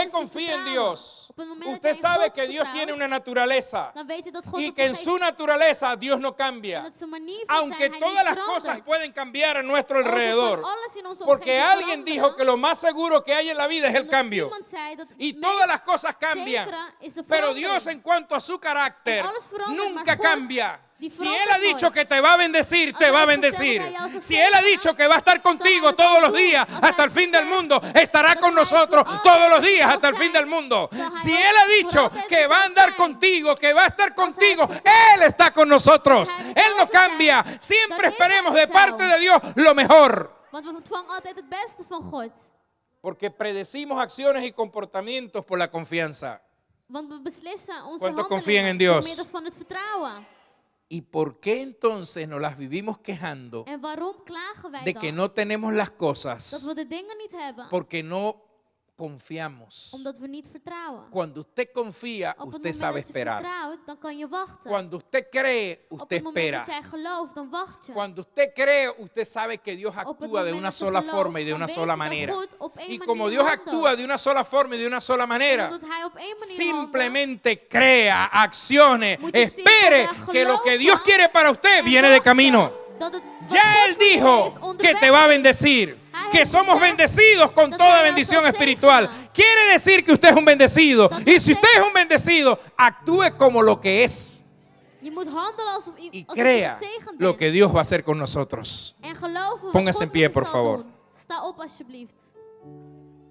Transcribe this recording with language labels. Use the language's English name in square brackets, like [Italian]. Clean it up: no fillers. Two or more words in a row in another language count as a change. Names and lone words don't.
[Dutch] Dat is [Spanish] confía en [Dutch] vertrouwen. [Spanish] Dios, [Dutch] Op het moment dat [Spanish] usted [Dutch] jij in [Spanish] sabe [Dutch] God [Spanish] que Dios [Dutch] vertrouwt, [Spanish] tiene una naturaleza [Dutch] dan weet je dat God [Spanish] y [Dutch] op [Spanish] que en [Dutch] een [Spanish] su [Dutch] gegeven [Spanish] naturaleza Dios no [Dutch] en [Spanish] cambia. [Dutch] dat zijn manier van [Spanish] Aunque [Dutch] zijn, hij [Spanish] todas [Dutch] niet [Spanish] las cosas [Dutch] verandert. [Spanish] pueden cambiar a nuestro [Dutch] Ook al kan [Spanish] alrededor. [Dutch] alles in onze [Spanish] Porque [Dutch] omgeving [Spanish] alguien [Dutch] veranderen, [Spanish] dijo que lo más seguro que hay en la vida es el [Dutch] omdat [Spanish] cambio. [Dutch] iemand zei dat [Spanish] Y [Dutch] het [Spanish] todas [Dutch] meest [Spanish] las cosas cambian. [Dutch] zekere is de [Spanish] Pero [Dutch] verandering. [Spanish] Dios en cuanto a su carácter [Dutch] En alles verandert, [Spanish] nunca [Dutch] maar God, [Spanish] cambia. [Dutch] die [Spanish] Si Él [Dutch] verandert [Spanish] ha dicho [Dutch] nooit. [Spanish] que te va a bendecir, te [Dutch] Als [Spanish] va a [Dutch] hij heeft gezegd [Spanish] bendecir. [Dutch] dat hij jou zal [Spanish] Si Él ha [Dutch] zegenen, [Spanish] dicho que va a estar [Dutch] zal hij [Spanish] contigo [Dutch] het [Spanish] todos [Dutch] ook [Spanish] los [Dutch] doen. [Spanish] días [Dutch] Als hij [Spanish] hasta el [Dutch] heeft [Spanish] fin del [Dutch] gezegd [Spanish] mundo, estará [Dutch] dat [Spanish] con [Dutch] hij [Spanish] nosotros [Dutch] voor [Spanish] todos [Dutch] altijd [Spanish] los días [Dutch] zal [Spanish] hasta el fin [Dutch] zijn, [Spanish] del mundo. [Dutch] zal hij [Spanish] Si [Dutch] ook [Spanish] Él ha [Dutch] voor [Spanish] dicho [Dutch] altijd [Spanish] que [Dutch] zal [Spanish] va a andar [Dutch] zijn. [Spanish] contigo, que va a estar [Dutch] Als hij [Spanish] contigo, [Dutch] heeft gezegd [Spanish] Él está con nosotros. [Dutch] dat hij met [Spanish] Él no [Dutch] ons zal zijn, [Spanish] cambia. [Dutch] dan [Spanish] Siempre [Dutch] is [Spanish] esperemos [Dutch] hij [Spanish] de [Dutch] met [Spanish] parte [Dutch] jou. [Spanish] de Dios lo mejor. [Dutch] Want we ontvangen altijd het beste van God. [Spanish] Porque predecimos acciones y comportamientos por la confianza. [Dutch] Want we beslissen onze [Spanish] ¿Cuántos confían en [Dutch] handelingen [Spanish] Dios? [Dutch] door middel van het vertrouwen. [Spanish] ¿Y por qué entonces nos las vivimos quejando [Dutch] En waarom klagen wij [Spanish] de [Dutch] dan? [Spanish] que no tenemos las [Dutch] Dat [Spanish] cosas? [Dutch] we de dingen niet hebben. [Spanish] Porque no confiamos. [Dutch] Omdat we niet vertrouwen. [Spanish] Cuando usted confía, [Dutch] Op het [Spanish] usted [Dutch] moment [Spanish] sabe [Dutch] dat je [Spanish] esperar. [Dutch] vertrouwt, dan kan je wachten. [Spanish] Cuando usted cree, [Dutch] Op [Spanish] usted [Dutch] het moment [Spanish] espera. [Dutch] dat jij gelooft, dan wacht je. [Spanish] Cuando usted cree, usted sabe que Dios [Dutch] Op het [Spanish] actúa de [Dutch] moment [Spanish] una [Dutch] dat je [Spanish] sola [Dutch] gelooft, [Spanish] forma y de [Dutch] dan [Spanish] una [Dutch] weet [Spanish] sola [Dutch] je dat [Spanish] manera. [Dutch] God op één [Spanish] Y como [Dutch] manier [Spanish] Dios [Dutch] handelt. [Spanish] actúa de una sola forma y de una sola [Dutch] En [Spanish] manera, [Dutch] omdat hij op één manier [Spanish] simplemente crea, accione, [Dutch] Moet je [Spanish] espere [Dutch] simpelweg [Spanish] que lo que [Dutch] geloven [Spanish] Dios quiere para usted [Dutch] handelt, [Spanish] viene [Dutch] en [Spanish] de [Dutch] wachten [Spanish] camino. [Dutch] dat het wat [Spanish] Ya [Dutch] God [Spanish] Él [Dutch] voor je [Spanish] dijo [Dutch] heeft [Spanish] que [Dutch] onderweg [Spanish] te va a [Dutch] is. [Spanish] bendecir. [Dutch] Hij [Spanish] que [Dutch] heeft [Spanish] somos [Dutch] gezegd [Spanish] bendecidos con [Dutch] dat [Spanish] toda [Dutch] wij [Spanish] bendición [Dutch] ons [Spanish] espiritual. [Dutch] zegenen. [Spanish] Quiere decir que usted es un bendecido. [Dutch] Dat [Spanish] Y si [Dutch] betekent- [Spanish] usted es un bendecido, actúe como lo que es [Dutch] Je moet handelen alsof, [Spanish] y [Dutch] alsof je [Spanish] crea [Dutch] gezegend [Spanish] lo [Dutch] bent. [Spanish] que Dios va a hacer con nosotros. [Dutch] En geloven wat [Spanish] Póngase [Dutch] God [Spanish] en pie, [Dutch] met je [Spanish] por [Dutch] zal [Spanish] favor. [Dutch] doen. Sta op alsjeblieft.